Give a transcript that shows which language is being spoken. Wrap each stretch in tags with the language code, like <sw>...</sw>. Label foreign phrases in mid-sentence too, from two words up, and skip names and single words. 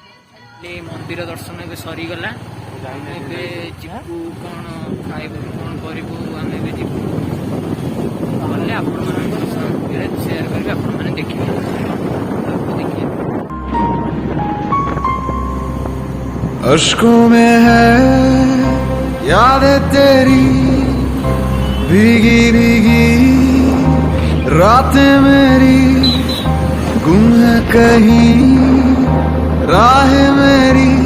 <or>ମନ୍ଦିର ଦର୍ଶନ ଏ ସରିଗଲା ଏବେ ଯିବୁ କ'ଣ ଖାଇବୁ କ'ଣ କରିବୁ ଆମେ ଏବେ ଯିବୁ ଗଲେ ଆପଣମାନଙ୍କ ସାଙ୍ଗରେ ସେୟାର କରିବି ଆପଣମାନେ ଦେଖିବେ ଦେଖିବେ।</or> <hi>अश्कों में है यादें तेरी भीगी भीगी रातें मेरी गुम है कहीं राह मेरी</hi>